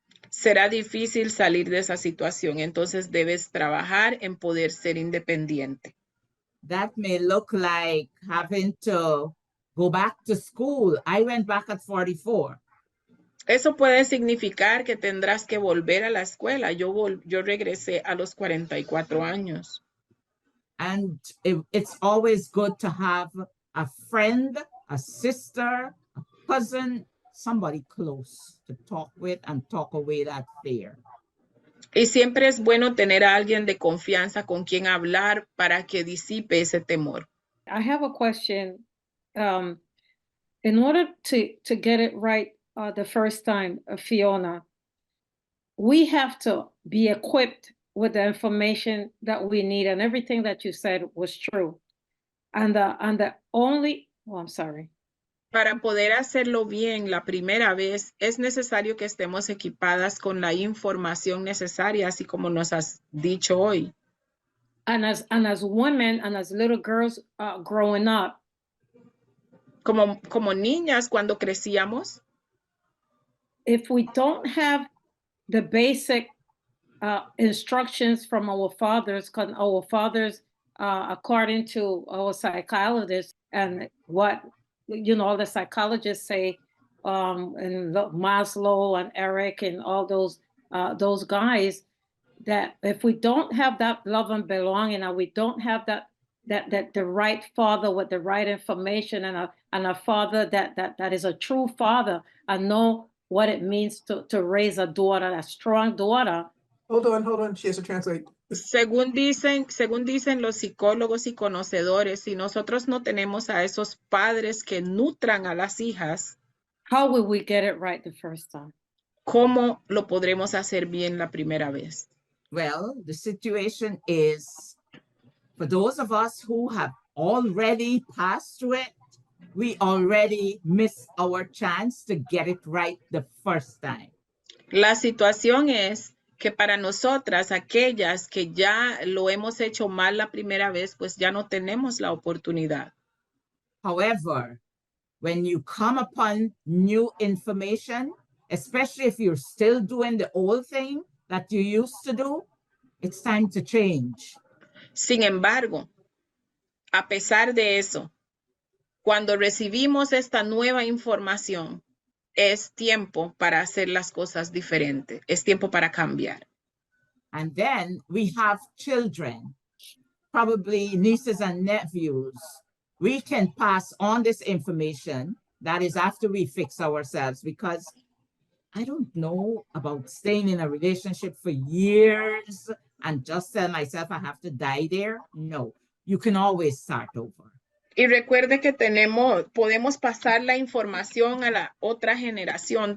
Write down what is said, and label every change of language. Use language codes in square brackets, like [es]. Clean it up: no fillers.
[es] será difícil salir de esa situación. Entonces debes trabajar en poder ser independiente. [en] That may look like having to go back to school. I went back at 44. [es] Eso puede significar que tendrás que volver a la escuela. Yo regresé a los 44 años. [en] And it's always good to have a friend, a sister, a cousin, somebody close to talk with and talk away that fear. [es] Y siempre es bueno tener a alguien de confianza con quien hablar para que disipe ese temor. [en] I have a question. In order to get it right the first time, Fiona, we have to be equipped with the information that we need, and everything that you said was true. And the only, oh, I'm sorry. [es] Para poder hacerlo bien la primera vez, es necesario que estemos equipadas con la información necesaria, así como nos has dicho hoy. [en] And as women and as little girls growing up, [es] Como niñas cuando crecíamos, [en] if we don't have the basic instructions from our fathers, because our fathers, according to our psychologists and what all the psychologists say, and Maslow and Eric and all those guys, that if we don't have that love and belonging, and we don't have that the right father with the right information, and a father that is a true father and know what it means to raise a daughter, a strong daughter. Hold on. She has to translate. [es] según dicen los psicólogos y conocedores, si nosotros no tenemos a esos padres que nutran a las hijas, [en] how will we get it right the first time? [es] ¿cómo lo podremos hacer bien la primera vez? [en] Well, the situation is, for those of us who have already passed through it, we already missed our chance to get it right the first time. [es] La situación es que para nosotras, aquellas que ya lo hemos hecho mal la primera vez, pues ya no tenemos la oportunidad. [en] However, when you come upon new information, especially if you're still doing the old thing that you used to do, it's time to change. [es] Sin embargo, a pesar de eso, cuando recibimos esta nueva información, es tiempo para hacer las cosas diferentes. Es tiempo para cambiar. [en] And then we have children, probably nieces and nephews. We can pass on this information. That is after we fix ourselves, because I don't know about staying in a relationship for years and just tell myself I have to die there. No, you can always start over. [es] Y recuerde que podemos pasar la información a la otra generación.